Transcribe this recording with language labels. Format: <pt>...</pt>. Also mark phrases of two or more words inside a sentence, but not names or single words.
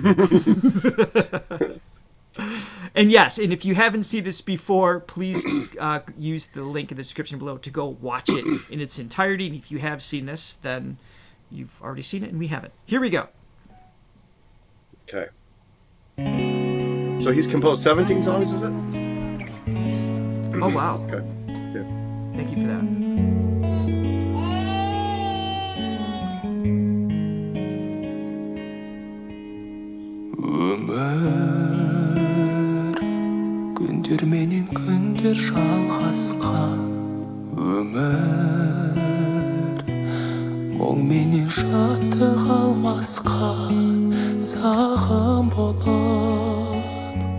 <en>And yes, and if you haven't seen this before, please use the link in the description below to go watch it in its entirety. And if you have seen this, then you've already seen it, and we haven't. Here we go. Okay. So he's composed 17 songs, is it? Oh, wow. Okay. Yeah. Thank you for that.</en> <kk>Өмір күндер менен күндер жалғасқан өмір мұң менен шаттық алмасқан сағым болып</kk>